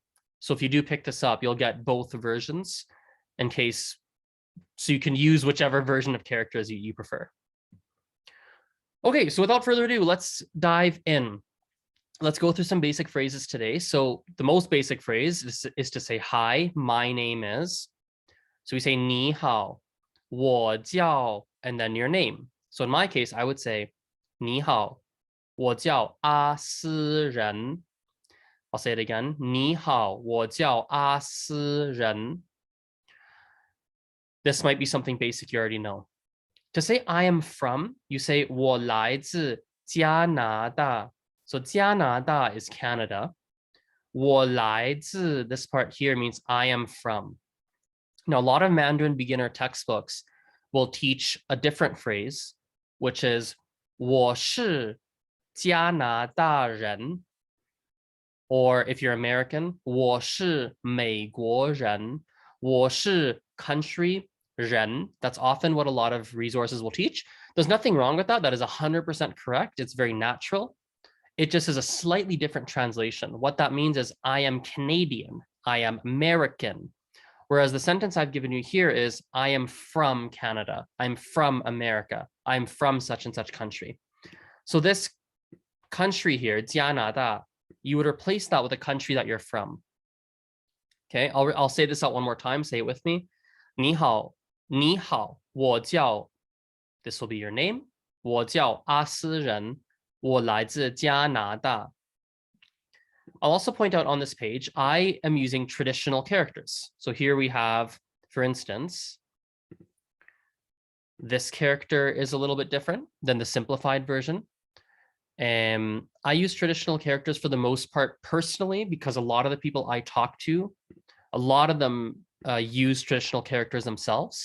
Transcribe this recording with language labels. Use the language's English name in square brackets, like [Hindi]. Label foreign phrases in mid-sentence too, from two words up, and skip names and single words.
[English] So if you do pick this up, you'll get both versions in case, so you can use whichever version of characters you prefer. Okay, so without further ado, let's dive in. Let's go through some basic phrases today. So the most basic phrase is to say, hi, my name is. So we say, [Chinese] 你好, 我叫, [English] and then your name. So in my case, I would say, [Chinese] 你好, 我叫阿斯人. [English] I'll say it again. [Chinese] 你好, 我叫阿斯人. [English] This might be something basic you already know. To say I am from, you say [Chinese] 我来自加拿大. [English] So 加拿大 is Canada. [Chinese] 我来自, [English] this part here means I am from. Now, a lot of Mandarin beginner textbooks will teach a different phrase, which is [Chinese] 我是加拿大人. [English] Or if you're American, [Chinese] 我是美国人. 我是 country, 人. [English] That's often what a lot of resources will teach. There's nothing wrong with that. That is 100% correct. It's very natural. It just is a slightly different translation. What that means is I am Canadian. I am American. Whereas the sentence I've given you here is, I am from Canada. I'm from America. I'm from such and such country. So this country here, 加拿大, you would replace that with a country that you're from. Okay, I'll say this out one more time. Say it with me. [Chinese] 你好,你好,我叫, [English] this will be your name. [Chinese] 我叫阿斯人,我来自加拿大. [English] I'll also point out on this page, I am using traditional characters. So here we have, for instance, this character is a little bit different than the simplified version. I use traditional characters for the most part personally, because a lot of the people I talk to, a lot of them use traditional characters themselves.